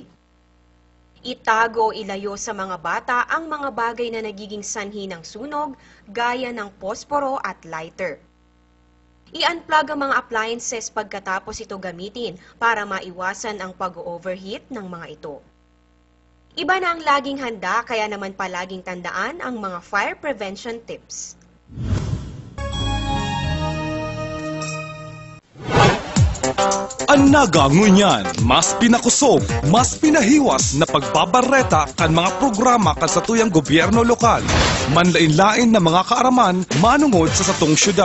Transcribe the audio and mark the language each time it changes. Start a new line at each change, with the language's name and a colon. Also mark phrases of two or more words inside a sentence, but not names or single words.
Filipino: Itago o ilayo sa mga bata ang mga bagay na nagiging sanhi ng sunog, gaya ng posporo at lighter. I-unplug ang mga appliances pagkatapos ito gamitin para maiwasan ang pag-overheat ng mga ito. Iba na ang laging handa, kaya naman palaging tandaan ang mga
English: fire prevention tips.
Bikol: Ang naga ngunyan, mas pinakusog, mas pinahiwas na pagbabareta kan mga programa kan sa tuyang gobyerno lokal. Manlain-lain na mga kaaraman manungod sa satong syudad.